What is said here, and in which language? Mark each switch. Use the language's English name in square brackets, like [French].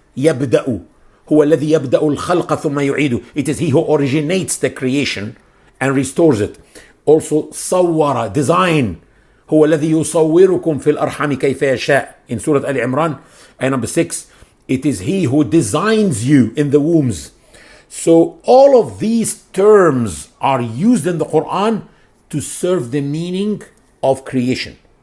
[Arabic] يبدأ هو الذي يبدأ الخلق ثم يعيده. [English] It is he who originates the creation and restores it. Also صور, design. [Arabic] هو الذي يصوركم في الأرحام كيف يشاء [English] in Surah Al-Imran, ayah number 6. It is he who designs you in the wombs. So all of these terms are used in the Quran to serve the meaning of creation.